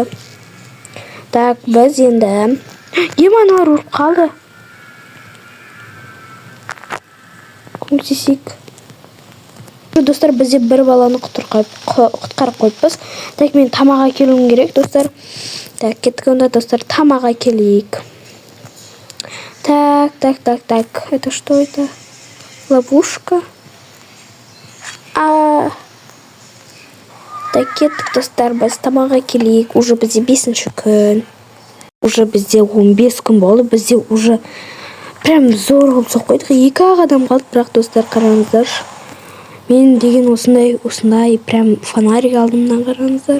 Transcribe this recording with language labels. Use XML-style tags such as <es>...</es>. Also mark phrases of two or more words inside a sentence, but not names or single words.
<kk>Так, біз енді аналар өліп қалды. Көмектесейік. Достар, бізде бір баланы құтқарып қойыппыз. Так, мен тамақ әкелуім керек, достар. Так, кеттік онда, достар, тамақ әкелейік.</kk> <ru>Так. Это что это? Ловушка.</ru> <kk>Так, кеттік, достар, біз тамақ әкелейік. Уже бізде 5-ші күн. Уже бізде 15 күн болды. Бізде</kk> <ru>уже прям</ru> <kk>зор қылып соқ қойдық. 2 адам қалды, бірақ достар, қараңыздар. Мен деген осындай</kk> <ru>прям фонарик</ru> <kk>алдымнан, қараңыздар.</kk>